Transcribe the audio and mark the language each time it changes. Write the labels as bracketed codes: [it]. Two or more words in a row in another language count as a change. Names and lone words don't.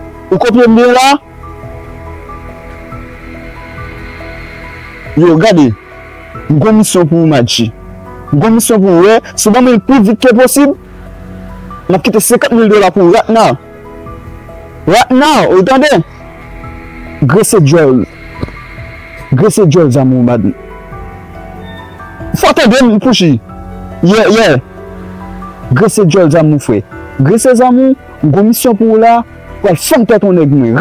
[ht] Ou kopye mbe la? Yo, gade. Mwen misyon pou mwen, [en] my G. [ht] Mwen misyon pou mwen, wè. Se mwen mwen pli vit ke posib, mwen kite senkank mil dola pou [en] right now. Right now, [ht] ou tande? Grese djòl. Grese djòl zanm ou bad. Fò tande m, Kouchi. Ye, ye. Grese djòl zanm ou, frè. Grese zanm ou, m gen misyon pou ou la, pou al fèm tèt ou nèg mwen.